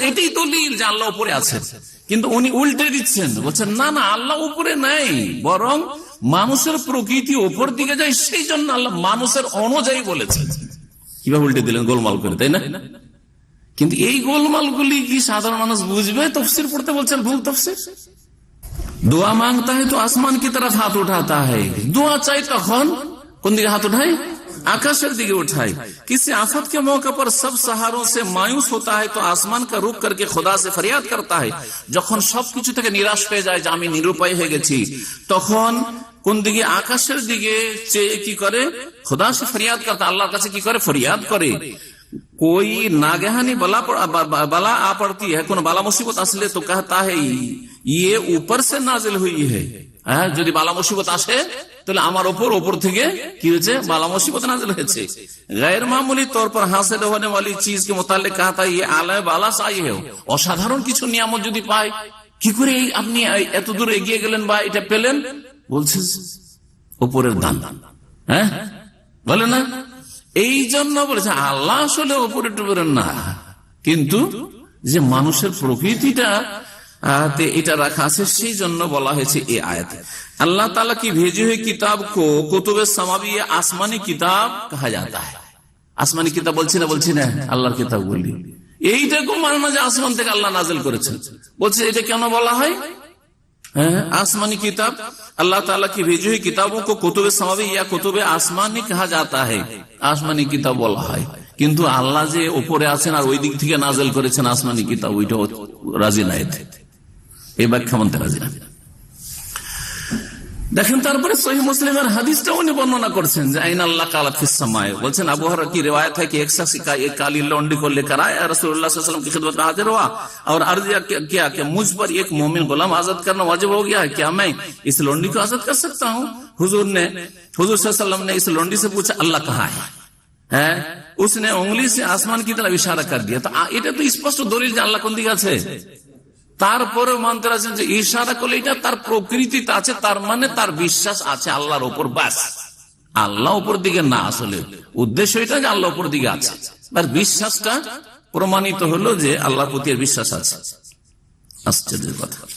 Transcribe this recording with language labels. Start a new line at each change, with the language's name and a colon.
Bangla: এটাই দলিল যে আল্লাহ উপরে আছে। কিন্তু উনি উল্টে দিচ্ছেন, বলছেন না না, আল্লাহ উপরে নাই, বরং মানুষের প্রকৃতি উপর দিকে যায়, সেই জন্য আল্লাহ মানুষের অনুযায়ী বলেছেন। কিভাবে উল্টে দিলেন, গোলমাল করে, তাই না? কিন্তু এই গোলমালগুলি কি সাধারণ মানুষ বুঝবে? তফসির পড়তে বলছেন ভুল তফসির।
Hindi: দোয়া মাংতা है तो आसमान की तरफ हाथ उठाता है,
Bangla: দোয়া চাই তখন কোন দিকে হাত উঠায়? आकाशेर दिखे उठाए।
Hindi: किसी आफत के मौके पर सब सहारों से मायूस होता है तो आसमान का रुख करके खुदा से फरियाद करता है।
Bangla: যখন সবকিছু থেকে নিরাশ হয়ে যায় যে আমি নিরুপায় হয়ে গেছি, তখন কোন দিকে? আকাশের দিকে চেয়ে কি করে?
Hindi: खुदा से फरियाद करता,
Bangla: আল্লাহর কাছে কি করে? ফরিয়াদ করে।
Hindi: कोई नागहानी बला आ पड़ती है,
Bangla: কোন বালা মুসিবত আসলে তো
Hindi: कहता है ये ऊपर से नाजिल हुई है।
Bangla: যদি বালা মুসিবত আসে তাহলে আমার ওপর থেকে কি হয়েছে? বালা মুসিবত নাজিল হয়েছে।
Hindi: गैर मामूली तौर पर हासिल होने वाली चीज के मुताल्लिक कहता है ये आला बाला से आई है।
Bangla: অসাধারণ কিছু নিয়ামত যদি পায়, কি করে আপনি এত দূর এগিয়ে গেলেন বা এটা পেলেন? বলছে উপরের দান। হ্যাঁ বলে না, এই জন্য বলেছে আল্লাহ আসলে উপরে টুপরে না, কিন্তু যে মানুষের প্রকৃতিটা এটা রাখা আছে, সেই জন্য বলা হয়েছে এই আয়াতে।
Hindi: अल्लाह ताला की भेजी हुई किताब को कुतुबे समावी आसमानी किताब कहा जाता है।
Bangla: आसमानी किताब বলছি না আল্লাহর কিতাব বলি, এইটাকে মানে না যে আসমান থেকে আল্লাহ নাজিল করেছেন। বলছে এটা কেন বলা হয় आसमानी किताब? अल्लाह ताला की भेजी हुई किताबों को कुतुबे समावी या कुतुबे आसमानी कहा जाता है। आसमानी किताब বলা হয়, কিন্তু আল্লাহ যে উপরে আছেন আর ওই দিক থেকে নাজিল করেছেন আসমানি কিতাব, ওইটা রাজি না। এই ব্যাখ্যা মানতে রাজি না। দেখেন তারপরে সহিহ মুসলিমের হাদিসটা উনি বর্ণনা করছেন যে আইন আল্লাহ কালাত ফিস সামায়ে।
Hindi: বলছেন আবু হুরায়রা की रिवायत है कि एक शख्स एक काली लौंडी को लेकर आया, रसूलुल्लाह सल्लल्लाहु अलैहि वसल्लम की खिदमत में हाजिर हुआ और अर्ज किया कि मुझ पर एक मोमिन गुलाम आजाद करना वाजिब हो गया है, क्या मैं इस लौंडी को आजाद कर सकता हूँ? हुजूर सल्लल्लाहु अलैहि वसल्लम ने इस लौंडी से पूछा अल्लाह कहाँ है? उसने उंगली से आसमान की तरफ इशारा कर दिया। तो
Bangla: এটা তো স্পষ্ট দলিল যে আল্লাহ কোন দিকে আছে। তারপরে মানতে আছেন যে ইশারা করলে এটা তার প্রকৃতিতে আছে, তার মানে তার বিশ্বাস আছে আল্লাহর উপর। বাস, আল্লাহ উপর দিকে না, আসলে উদ্দেশ্য এটা যে আল্লাহ উপর দিকে আছে, তার বিশ্বাসটা প্রমাণিত হলো যে আল্লাহর প্রতি বিশ্বাস আছে। আশ্চর্যের কথা।